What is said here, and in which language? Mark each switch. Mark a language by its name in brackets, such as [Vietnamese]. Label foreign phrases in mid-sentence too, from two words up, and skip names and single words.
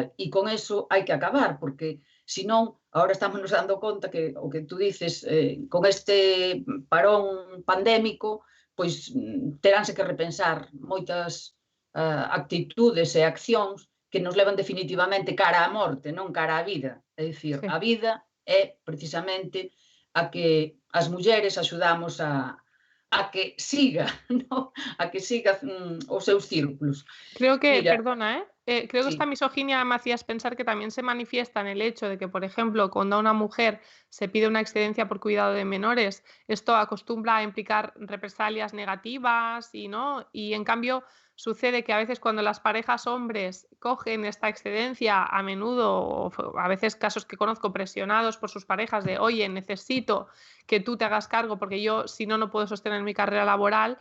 [Galician] E con eso hai que acabar, porque senón, agora estamos nos dando conta que o que tú dices, con este parón pandémico, pois teránse que repensar moitas actitudes e accións que nos levan definitivamente cara á morte, non cara á vida. É dicir, Sí. a vida é precisamente a que as mulleres axudamos a que siga, ¿no? A que siga os seus círculos. [Spanish] Creo que, Mira, perdona, creo que esta sí, misoginia me hacías pensar que también se manifiesta en el hecho de que, por ejemplo, cuando a una mujer se pide una excedencia por cuidado de menores, esto acostumbra a implicar represalias negativas y no, y en cambio sucede que a veces cuando las parejas hombres cogen esta excedencia, a menudo, o a veces casos que conozco presionados por sus parejas de, oye, necesito que tú te hagas cargo porque yo si no, no puedo sostener mi carrera laboral.